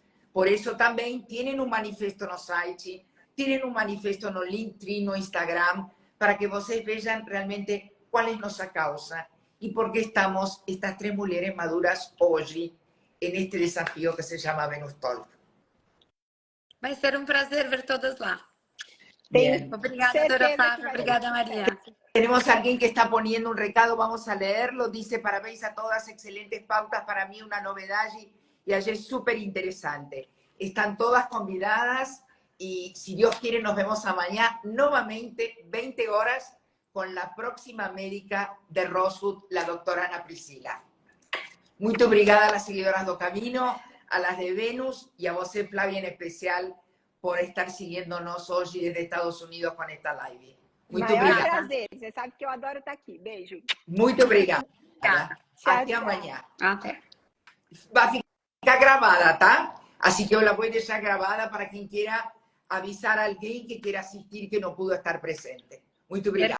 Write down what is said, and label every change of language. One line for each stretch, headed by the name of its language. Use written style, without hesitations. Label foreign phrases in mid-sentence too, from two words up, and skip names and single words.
Spanish: Por eso también tienen un manifiesto
Portuguese: no site,
Spanish: tienen un manifiesto
Portuguese: no Linktree, no Instagram,
Spanish: para que vocês vean realmente cuál es nuestra causa y por qué estamos estas 3 mujeres maduras hoy en este desafío que se llama Venus Talk.
Portuguese: Vai ser um prazer ver todas lá.
Spanish: Bien.
Portuguese: Obrigada, doutora Flávia. Obrigada, Maria.
Spanish: Tenemos a alguien que está poniendo un recado, vamos a leerlo. Dice:
Portuguese: parabéns a todas, excelentes pautas,
Spanish: para mí una novedad y ayer súper interesante. Están todas convidadas y si Dios quiere nos vemos a mañana nuevamente 20 horas con la próxima médica de Rosewood, la doctora Ana Priscila. Muy obrigada a las seguidoras do Camino, a las de Venus y a você, Flavia, en especial, por estar siguiéndonos hoy desde Estados Unidos con esta live.
Portuguese: Muito obrigada. Prazer, você sabe que eu adoro estar aqui. Beijo. Muito obrigada. Até amanhã. Até.
Spanish: Va a ficar grabada, ¿tá? Así que yo la voy a dejar grabada para quien quiera avisar a alguien que quiera asistir que no pudo estar presente.
Portuguese: Muito obrigada.